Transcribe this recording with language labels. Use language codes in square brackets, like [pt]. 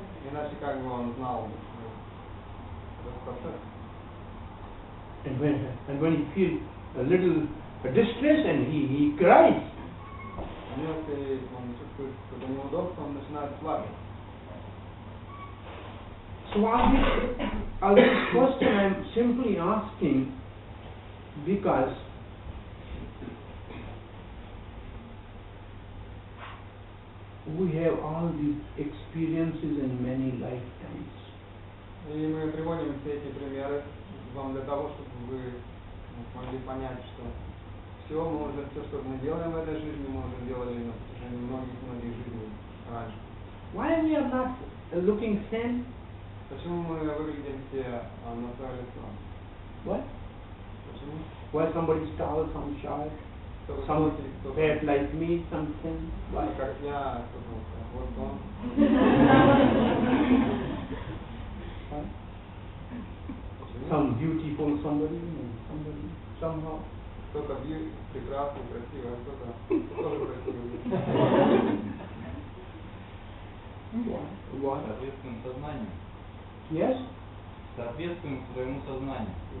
[ru] Иначе как бы он знал этот процесс. [en] And when he feels a little distress and he cries. [ru] Если он чувствует какое-то неудобство, он начинает плакать. [en] So all this question I am simply asking because we have all these experiences in many lifetimes. [ru] И мы приводим все эти примеры вам для того, чтобы вы смогли понять, что все что мы делаем в этой жизни, мы уже делали на протяжении многих жизней раньше. [en] Why we are not looking same? [ru] Почему мы выглядим все на свое лицо? [en] What? [ru] Почему? [en] Why somebody tall, some short, some fat like me, some thin? Why? [ru] Как я, вот он. [en] Some beautiful somebody, somehow. [ru] Кто-то прекрасный, красивый, а кто-то тоже красивый. [en] What? [ru] Соответствуем сознанию. [en] Yes? [ru] Соответствуем своему сознанию.